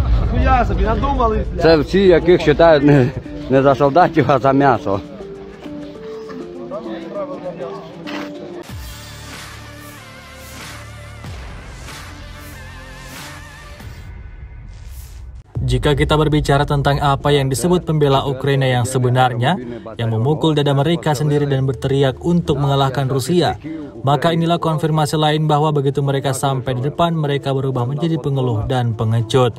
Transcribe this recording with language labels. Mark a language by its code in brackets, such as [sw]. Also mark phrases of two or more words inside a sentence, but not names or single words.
[uk] Це всі, яких вважають не за солдатів, а за м'ясо. [id] Jika kita berbicara tentang apa yang disebut pembela Ukraina yang sebenarnya, yang memukul dada mereka sendiri dan berteriak untuk mengalahkan Rusia, maka inilah konfirmasi lain bahwa begitu mereka sampai di depan, mereka berubah menjadi pengeluh dan pengecut.